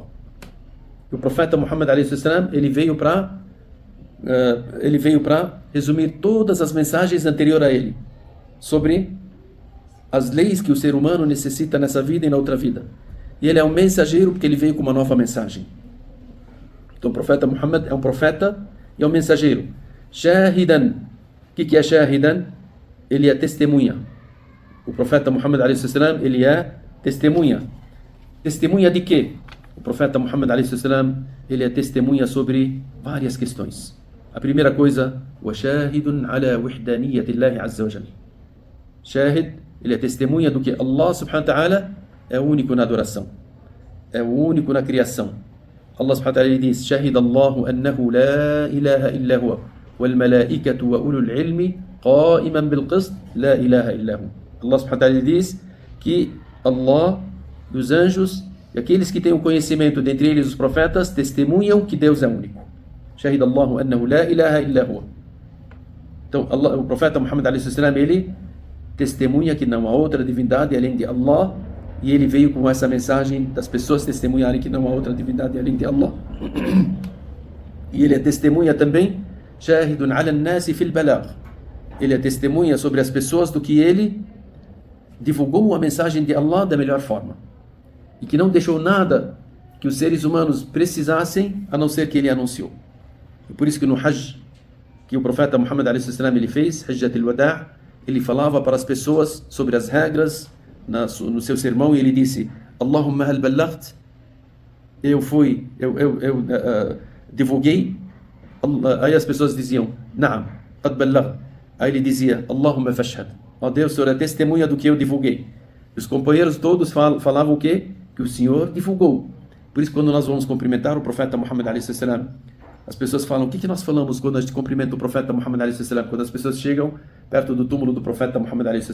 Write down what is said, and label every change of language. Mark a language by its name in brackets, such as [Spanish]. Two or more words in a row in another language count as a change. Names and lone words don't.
[Portuguese] E o profeta Muhammad [Arabic] عليه السلام, [Portuguese] ele veio para resumir todas as mensagens anteriores a ele, sobre as leis que o ser humano necessita nessa vida e na outra vida. E ele é um mensageiro porque ele veio com uma nova mensagem. Então o profeta Muhammad é um profeta e é um mensageiro. Shahidan. O que é shahidan? Ele é testemunha. O profeta Muhammad [Arabic] عليه السلام, [Portuguese] ele é testemunha. Testemunha de quê? O profeta Muhammad [Arabic] عليه السلام, [Portuguese] ele é testemunha sobre várias questões. A primeira coisa, [Arabic] وشاهد على وحدانية الله عز وجل. [Portuguese] Shahid, ele é testemunha do que Allah [Arabic] سبحانه وتعالى [Portuguese] é o único na adoração, é o único na criação. [Arabic] الله سبحانه وتعالى diz: شهد الله أنه لا إله إلا هو والملائكة وأولو العلم قائما بالقسط لا إله إلا هو. [Portuguese] Allah [Arabic] سبحانه وتعالى [Portuguese] diz que Allah, os anjos e aqueles que têm o conhecimento, dentre eles os profetas, testemunham que Deus é único. [Arabic] شهد الله أنه لا إله إلا هو. [Portuguese] Então, o profeta Muhammad a.s. ele testemunha que não há outra divindade além de Allah, e ele veio com essa mensagem das pessoas testemunharem que não há outra divindade além de Allah. E ele é testemunha também, [Arabic] شاهد على الناس في البلاغ. [Portuguese] Ele é testemunha sobre as pessoas do que ele divulgou a mensagem de Allah da melhor forma. E que não deixou nada que os seres humanos precisassem, a não ser que ele anunciou. E por isso que no Hajj, que o profeta Muhammad a.s. ele fez, [Arabic] حجة الوداع', [Portuguese] ele falava para as pessoas sobre as regras no seu sermão, e ele disse: [Arabic] اللهم هل بلغت, [Portuguese] eu divulguei. Aí as pessoas diziam: [Arabic] نعم قد بلغت. [Portuguese] Aí ele dizia: [Arabic] اللهم فاشهد, [Portuguese] ó Deus, o Senhor é testemunha do que eu divulguei. Os companheiros todos falavam o quê? Que o Senhor divulgou. Por isso, quando nós vamos cumprimentar o profeta Muhammad a.s., as pessoas falam: o que nós falamos quando a gente cumprimenta o profeta Muhammad a.s., quando as pessoas chegam perto do túmulo do profeta Muhammad a.s.?